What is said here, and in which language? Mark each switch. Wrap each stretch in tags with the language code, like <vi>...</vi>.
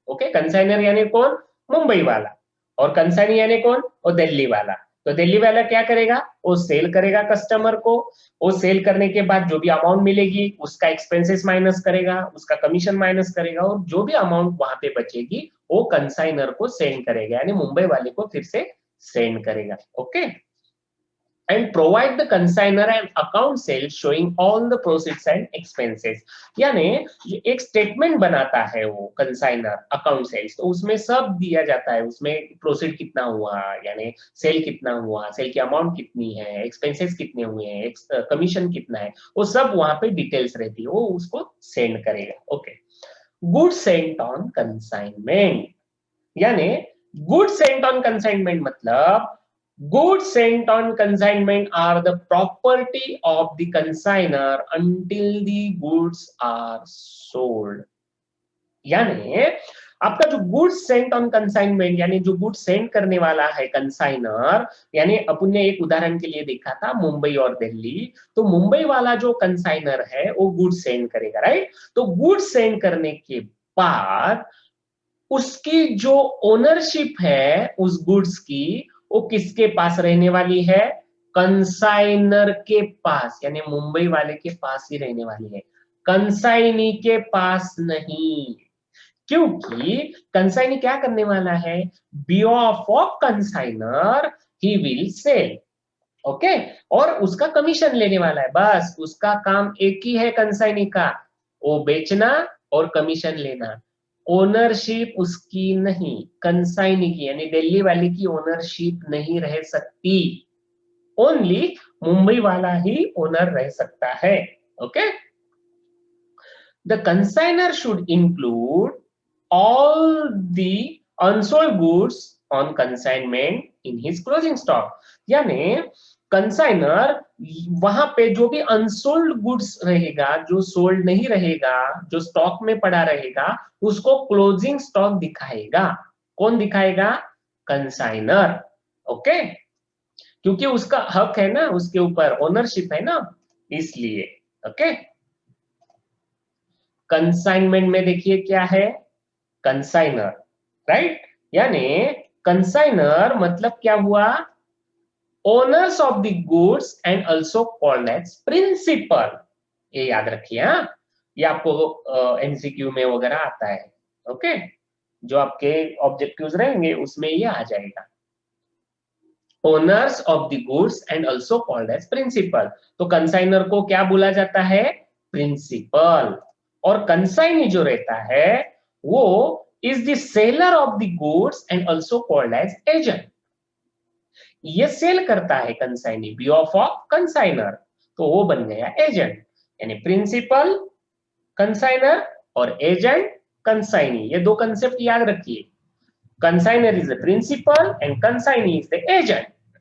<hi>Okay, consignor यानी कौन, मुंबई वाला, और कंसाइनी यानी कौन, वो दिल्ली वाला। तो दिल्ली वाला क्या करेगा, वो सेल करेगा कस्टमर को, वो सेल करने के बाद जो भी अमाउंट मिलेगी उसका एक्सपेंसेस माइनस करेगा, उसका कमीशन माइनस करेगा, और जो भी अमाउंट वहां पे बचेगी वो कंसाइनर को सेंड करेगा, यानी मुंबई वाले को फिर से सेंड करेगा।</hi> <en>Okay, and provide the consigner an account sales showing all the proceeds and expenses।</en> <hi>यानी एक स्टेटमेंट बनाता है वो कंसाइनर अकाउंट सेल्स, तो उसमें सब दिया जाता है, उसमें प्रोसीड कितना हुआ, यानी सेल कितना हुआ, सेल की अमाउंट कितनी है, एक्सपेंसेस कितने हुए हैं, कमीशन कितना है, वो सब वहां पे डिटेल्स रहती है, वो उसको सेंड करेगा।</hi> <en>okay, good sent on consignment,</en> <hi>यानी गुड सेंट ऑन कंसाइनमेंट मतलब</hi> <en>goods sent on consignment are the property of the consigner until the goods are sold।</en> <hi>यानी आपका जो गुड्स सेंट ऑन कंसाइनमेंट, यानी जो गुड्स सेंड करने वाला है कंसाइनर, यानी अपन ने एक उदाहरण के लिए देखा था मुंबई और दिल्ली, तो मुंबई वाला जो कंसाइनर है वो गुड्स सेंड करेगा, राइट। तो गुड्स सेंड करने के बाद उसकी जो ओनरशिप है उस गुड्स की, वो किसके पास रहने वाली है, कंसाइनर के पास, यानी मुंबई वाले के पास ही रहने वाली है, कंसाइनी के पास नहीं। क्योंकि कंसाइनी क्या करने वाला है,</hi> <en>Behalf of consignor he will sell.</en> <hi>Okay, और उसका कमीशन लेने वाला है, बस उसका काम एक ही है कंसाइनी का, वो बेचना और कमीशन लेना। ओनरशिप उसकी नहीं, कंसाइनी की, यानी दिल्ली वाले की ओनरशिप नहीं रह सकती, ओनली मुंबई वाला ही ओनर रह सकता है।</hi> <en>Okay, the consignor should include all the unsold goods on consignment in his closing stock।</en> <hi>यानी कंसाइनर वहां पे जो भी अनसोल्ड गुड्स रहेगा, जो सोल्ड नहीं रहेगा, जो स्टॉक में पड़ा रहेगा, उसको क्लोजिंग स्टॉक दिखाएगा। कौन दिखाएगा, कंसाइनर। ओके, क्योंकि उसका हक है ना, उसके ऊपर ओनरशिप है ना, इसलिए। ओके, कंसाइनमेंट में देखिए क्या है, कंसाइनर, राइट। यानी कंसाइनर मतलब क्या हुआ,</hi> <en>Owners of the goods and also called as principal.</en> <hi>ये याद रखिए, हाँ, ये आपको एमसीक्यू में वगैरह आता है। ओके, जो आपके ऑब्जेक्टिव्स रहेंगे उसमें ये आ जाएगा,</hi> <en>Owners of the goods and also called as principal.</en> <hi>तो कंसाइनर को क्या बोला जाता है, प्रिंसिपल। और कंसाइनी जो रहता है वो</hi> <en>is the seller of the goods and also called as agent।</en> <hi>ये सेल करता है कंसाइनी, बिहाफ ऑफ कंसाइनर, तो वो बन गया एजेंट। यानी प्रिंसिपल कंसाइनर और एजेंट कंसाइनी, ये दो कंसेप्ट याद रखिए,</hi> <en>Consignor is the principal and consignee is the agent.</en>